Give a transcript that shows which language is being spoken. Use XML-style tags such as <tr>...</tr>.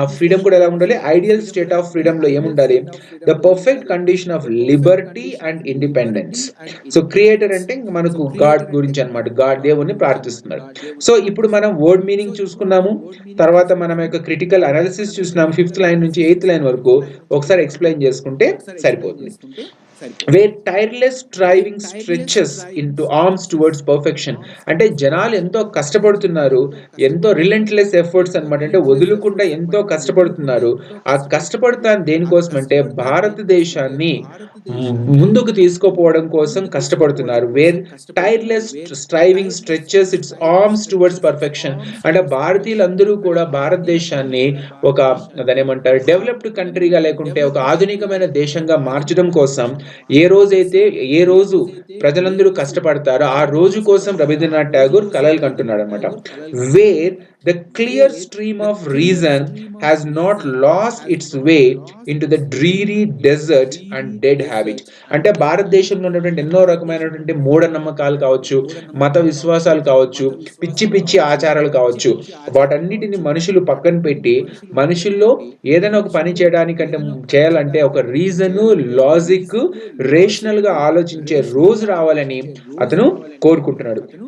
<en>ఆ ఫ్రీడమ్</en> <te>కూడా ఎలా ఉండాలి,</te> <en>Ideal state of freedom లో ఏముండాలి, the perfect condition of liberty and independence.</en> <te>So creator అంటే మనకు గాడ్ గురించి అనమాట, గాడ్ దేవుని ప్రార్థిస్తున్నారు. సో ఇప్పుడు మనం వర్డ్ మీనింగ్ చూసుకున్నాము, తర్వాత మనం యొక్క క్రిటికల్ అనాలిసిస్ చూసినాము 5th లైన్ నుంచి 8th లైన్ వరకు. ఒకసారి ఎక్స్ప్లెయిన్ చేసుకుంటే సరిపోతుంది.</te> <en>Where tireless striving stretches into arms towards perfection.</en> <te>అంటే జనాలు ఎంతో కష్టపడుతున్నారు, ఎంతో రిలెంట్లెస్ ఎఫర్ట్స్ అనమాట. అంటే వదులుకుండా ఎంతో కష్టపడుతున్నారు. ఆ కష్టపడుతాను దేనికోసం అంటే భారతదేశాన్ని ముందుకు తీసుకుపోవడం కోసం కష్టపడుతున్నారు.</te> <en>Where tireless striving stretches its arms towards perfection.</en> <te>అంటే భారతీయులందరూ కూడా భారతదేశాన్ని ఒక దానేమంటారు డెవలప్డ్ కంట్రీగా లేకుంటే ఒక ఆధునికమైన దేశంగా మార్చడం కోసం ఏ రోజు ప్రజలందరూ కష్టపడతారో ఆ రోజు కోసం రవీంద్రనాథ్ ఠాగూర్ కలలు కంటున్నాడు అనమాట. Wear</te> <en>the clear stream of reason has not lost its way into the dreary desert and dead habit.</en> <te>అంటే భారతదేశంలో ఉన్నటువంటి ఎన్నో రకమైనటువంటి మూఢనమ్మకాలు కావచ్చు, మత విశ్వాసాలు కావచ్చు, పిచ్చి పిచ్చి ఆచారాలు కావచ్చు, వాటన్నిటిని మనుషులు పక్కన పెట్టి మనుషుల్లో ఏదైనా ఒక పని చేయడానికంటే చేయాలంటే ఒక రీజన్, లాజిక్, రేషనల్ గా ఆలోచించే రోజు రావాలని అతను కోరుకుంటున్నాడు.</te>